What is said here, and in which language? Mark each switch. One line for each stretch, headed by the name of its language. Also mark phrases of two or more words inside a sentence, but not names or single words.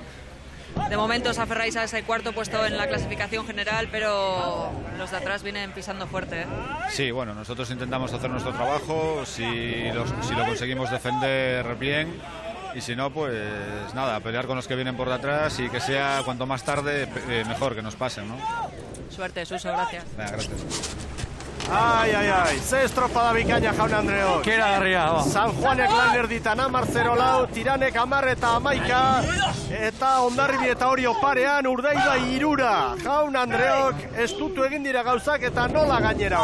Spanish: De momento os aferráis a ese cuarto puesto en la clasificación general, pero los de atrás vienen pisando fuerte. Sí, bueno, nosotros intentamos hacer nuestro trabajo, si lo conseguimos defender bien, y si no, pues nada, pelear con los que vienen por detrás y que sea cuanto más tarde mejor que nos pasen, ¿no? Suerte, Suso, gracias. Venga, gracias.
Basque: Ze estropada bikaina jaun Andreok. Keragarria. San Juanek lan erditan 10-0, Tiranek 10 eta 11, eta Hondarribi eta Orio parean, Urdaibai 3. Jaun Andreok, estutu egin dira gauzak eta nola gainera